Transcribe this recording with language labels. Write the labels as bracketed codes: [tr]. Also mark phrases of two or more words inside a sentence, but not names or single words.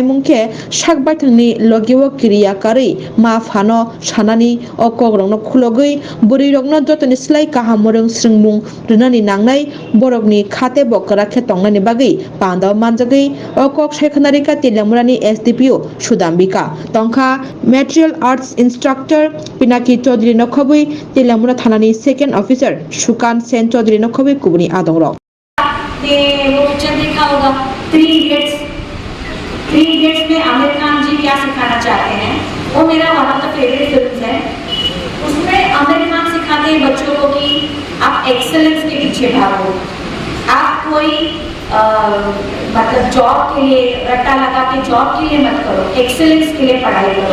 [trp] मुंखे साक बायथांनि लगिवा क्रियाकारि मा फानो सानानि अकग्रंनो खुलगै बोरै रकनो जतनि स्लाय काहामरं स्रोंमुं रुनानि नांनाय बरकनि खाते बकरा खे तंनानि बागै पांदाव मानजगै अकक सायखनारिका तेलियामुरानि एसडीपीओ सुदाम्बिका तंखा [en] martial arts instructor [trp] पिनाकी चौधरी नखबै तेलियामुरा थानानि [en] second officer [trp] सुकान सेन चौधरी नखबै कुबनी आदंगरक [hi] वो पिक्चर देखा होगा थ्री इडियट्स में आमिर खान जी क्या सिखाना चाहते हैं, वो मेरा [en] one of the favorite film [hi] है। उसमें आमिर खान सिखाते हैं बच्चों को कि आप एक्सेलेंस के पीछे भागो, आप कोई मतलब जॉब के लिए रट्टा लगा के जॉब के लिए मत करो, एक्सेलेंस के लिए पढ़ाई करो।